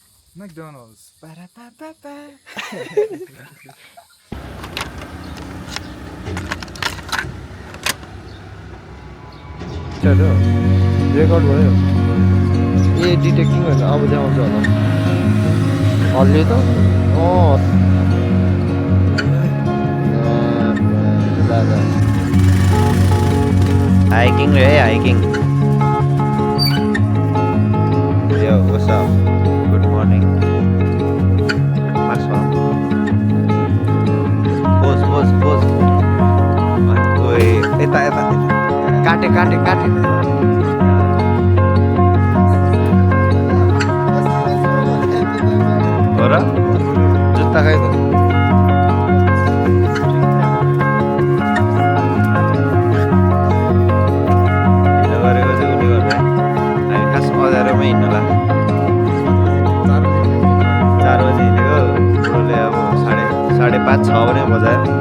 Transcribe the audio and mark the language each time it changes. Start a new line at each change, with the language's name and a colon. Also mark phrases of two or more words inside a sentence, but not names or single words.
Nepali: McDonald's. Ba-da-ba-ba-ba. चल्यो रेकर्ड भयो ए डिटेक्टिङ भनेर अब देखाउँछ होला हल्ले त दादा हाइकिङ रे हाइकिङ यो
English: what's up good morning Maxwell
Nepali: pose ओए यता काटे हो र जुत्ता खाइदिनु ढिलो गरेको चाहिँ उसले गर्दा हामी खास अँध्यारोमै हिँड्नुला 4 बजी हिँडेको बुढोले अब 5:30 6 भने बजायो